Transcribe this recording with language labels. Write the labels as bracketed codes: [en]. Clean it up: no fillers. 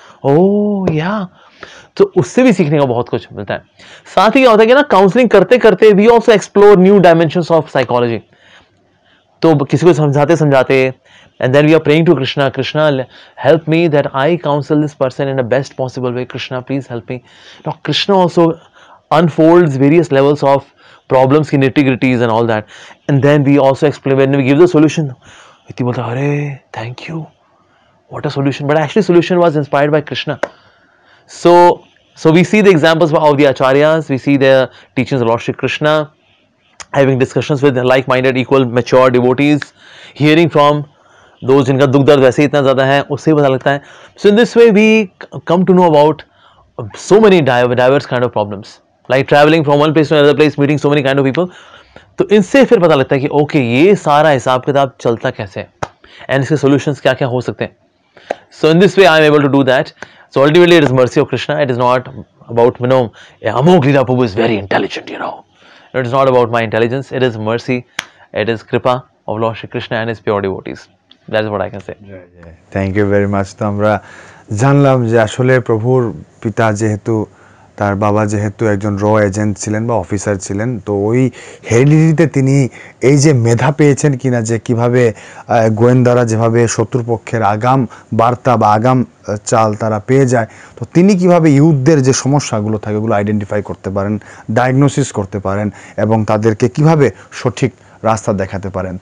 [hi] ओह या तो उससे भी सीखने का बहुत कुछ मिलता है। साथ ही क्या होता है कि ना काउंसलिंग करते करते [en] We also explore new dimensions of psychology. [hi] तो किसी को समझाते [en] And then we are praying to Krishna, Krishna help me that I counsel this person in the best possible way, Krishna please help me. Now Krishna also unfolds various levels of problems की nitty-gritties and all that, and then we also explain when we give the solution, [hi] इतनी बोलता अरे [en] thank you, what a solution, but actually solution was inspired by Krishna. So we see the examples of the acharyas, we see the teachings of Lord Shri Krishna, having discussions with like-minded equal mature devotees, hearing from those [hi] जिनका दुख दर्द वैसे इतना ज़्यादा है, उससे पता लगता है। [en] So in this way we come to know about so many diverse kind of problems, like traveling from one place to another place, meeting so many kind of people. [hi] तो इनसे फिर पता लगता है कि ओके ये सारा हिसाब किताब चलता कैसे है एंड इसके सॉल्यूशंस क्या क्या हो सकते हैं। [en] So in this way I am able to do that. So ultimately it is mercy of Krishna, it is not about Amogh Lila Prabhu is very intelligent, it is not about my intelligence, it is mercy, it is kripa of Lord Shri Krishna and his pure devotees, that is what I can say. Thank you very much. [bn] तो আমরা জানলাম যে আসলে প্রভুর পিতা যেহেতু তার বাবা যেহেতু একজন র এজেন্ট ছিলেন বা অফিসার ছিলেন, তো ওই হেরিডিটিতে তিনি এই যে মেধা পেয়েছেন কিনা, যে কিভাবে গোয়েন্দারা যেভাবে শত্রুপক্ষের আগাম বার্তা বা আগাম চাল তারা পেয়ে যায়, তো তিনি কিভাবে ইউথদের যে সমস্যাগুলো থাকে ওগুলো আইডেন্টিফাই করতে পারেন, ডায়াগনোসিস করতে পারেন এবং তাদেরকে কিভাবে সঠিক রাস্তা দেখাতে পারেন।